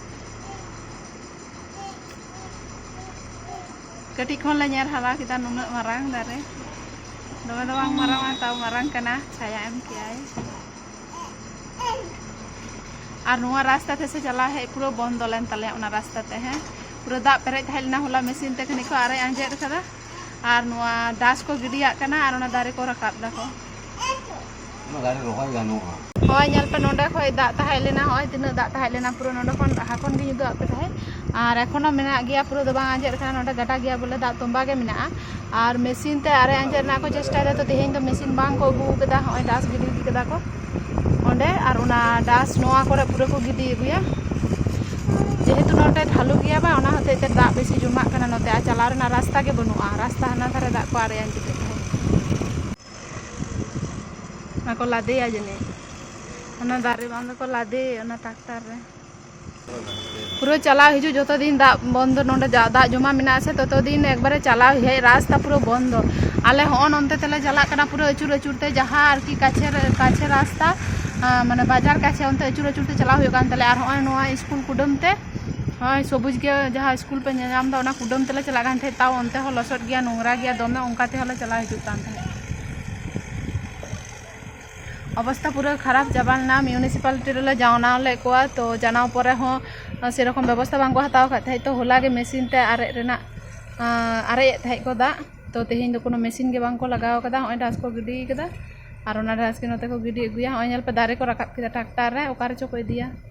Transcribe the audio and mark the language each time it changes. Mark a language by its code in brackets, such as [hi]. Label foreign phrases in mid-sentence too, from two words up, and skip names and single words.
[sat] कटी खन ले नेर हाला किता नुना मारांग दारे दमे दो बांग मारांग ताव मारांग कना छाया एम कियाय और नुआ रास्ता थे से चला है पूरा बंद लेन तले ओना रास्ता ते है पूरा दा पेरे थाइलना होला मशीन ते खनि को आरे आंजेर कदा और नुआ दास को गिडिया कना और ओना दारे को रकाब दाको ओना दारे रोहाय गानोआ होय नेल पे नोंडे खय दा ताहाइलेना होय तिना दा ताहाइलेना पूरा नोंडे खन हाखन गे जुदु आपे थाय और एखोनो मेना गया पूरा दो बांग आंजेर कना नोंडे गाटा गया बोले दा तोंबा गे मेना और मशीन ते आरे आंजेर ना को चेष्टा दे तो तेहेन तो मशीन बांग को अगु कदा होय दास गिडी कदा को ओंडे और ओना दास नोआ करे पूरा को गिडी अगुया जेहेतु नोटे ढालू गया बा ओना होते ते दा बेसी जुमा कना नोते आ चला रेना रास्ता के बनुआ रास्ता हना धारे दा को आरे आंजेर ना को लादे आ जने ओना दारे बांध को लादे ओना ट्रैक्टर रे पूरा चला हिजु जतो दिन दा बंद नोंडे दा जमा मिना से ततो दिन एकबारे चला हे रास्ता पूरा बंद आले होन ओनते तेले चला कना पूरा अचुर अचुरते जहां आर की काछे रास्ता माने बाजार काछे ओनते अचुर अचुरते चला हुयो कान तले आर होय नोआ स्कूल कुडमते होय सबुज के जहां स्कूल पे नाम दा ओना कुडम तेले चला कान थे ताव ओनते हो लसट गया नोंगरा गया दमे ओंकाते हले चला हिजु कान थे अवस्था पूरा खराब चाबालना म्यूनिसिपालिटी रे जावना ले कोआ तो जानाव परे हो सेरकम व्यवस्था बांग को हताव खाय तो होला गे मशीन ते आरे रेना आरे थाय को दा तो तेहिन दो कोनो मशीन गे बांग को लगाव कदा होय डास को गिडी कदा और ओना डास के नते को गिडी अगुया होय नेल पे दारे को रकाब केदा ट्रैक्टर रे ओकारे चो को इदिया